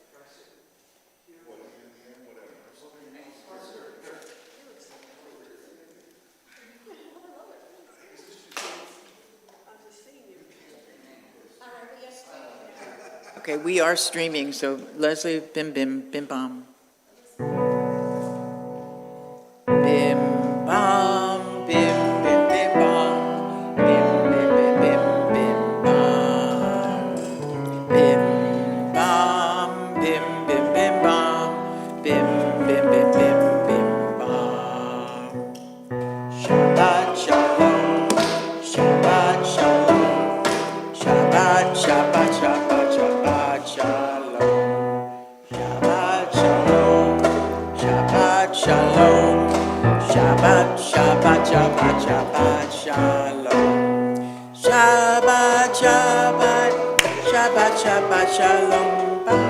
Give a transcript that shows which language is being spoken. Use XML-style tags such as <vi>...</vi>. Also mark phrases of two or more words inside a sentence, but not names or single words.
<en>Okay, we are streaming, so Leslie, bim, bim, bim, bam. Bim, bam, bim, bim, bim, bam. Bim, bim, bim, bim, bim, bam. Bim, bam, bim, bim, bim, bam. Bim, bim, bim, bim, bim, bam.</en> <he>שבת שלום, שבת שלום, שבת, שבת, שבת, שבת שלום, שבת שלום, שבת שלום, שבת, שבת, שבת, שבת שלום, שבת, שבת, שבת, שבת שלום,</he>